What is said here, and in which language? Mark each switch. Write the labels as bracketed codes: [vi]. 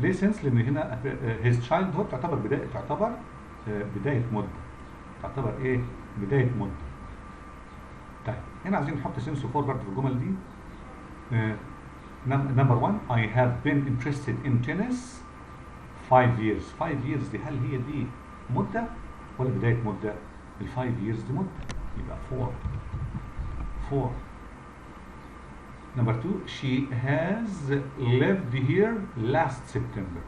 [ar] ليه since؟ لأن هنا his childhood تعتبر بداية مدة. تعتبر ايه؟ بداية مدة. طيب هنا عايزين نحط since و for برضه في الجمل دي. [en] number 1 I have been interested in tennis 5 years. [ar] 5 years دي هل هي دي مدة ولا بداية مدة؟ ال 5 years دي مدة. يبقى for. [en] Number 2 she has lived here last September.